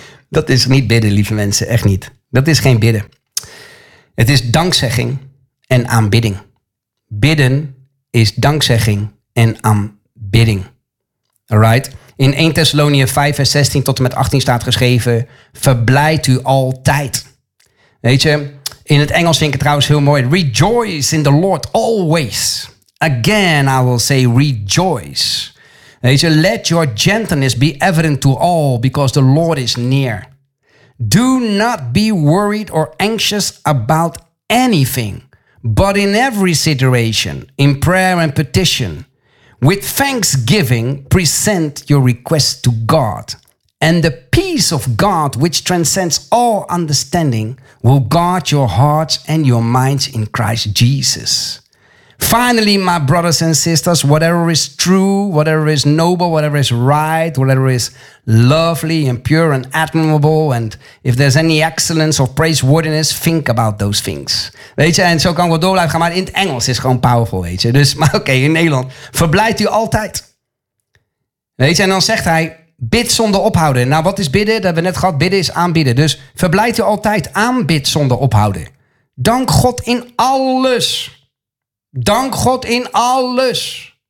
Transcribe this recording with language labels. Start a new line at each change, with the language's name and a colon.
Dutch: Dat is niet bidden, lieve mensen, echt niet. Dat is geen bidden. Het is dankzegging en aanbidding. Bidden is dankzegging en aanbidding. Alright? In 1 Thessalonië 5 vers 16 tot en met 18 staat geschreven, verblijd u altijd. Weet je, in het Engels vind ik het trouwens heel mooi.
English: Rejoice in the Lord always. Again, I will say rejoice.
Dutch: Weet je,
English: let your gentleness be evident to all, because the Lord is near. Do not be worried or anxious about anything, but in every situation, in prayer and petition, with thanksgiving, present your request to God. And the peace of God, which transcends all understanding, will guard your hearts and your minds in Christ Jesus. Finally, my brothers and sisters, whatever is true, whatever is noble, whatever is right, whatever is lovely and pure and admirable, and if there's any excellence or praiseworthiness, think about those things.
Dutch: Weet je, en zo kan ik wel door blijven gaan, maar in het Engels is gewoon powerful, weet je. Dus, maar oké, in Nederland, verblijft u altijd. Weet je, en dan zegt hij, bid zonder ophouden. Nou, wat is bidden? Dat hebben we net gehad, bidden is aanbidden. Dus verblijft u altijd, aanbid zonder ophouden. Dank God in alles. Dank God in alles.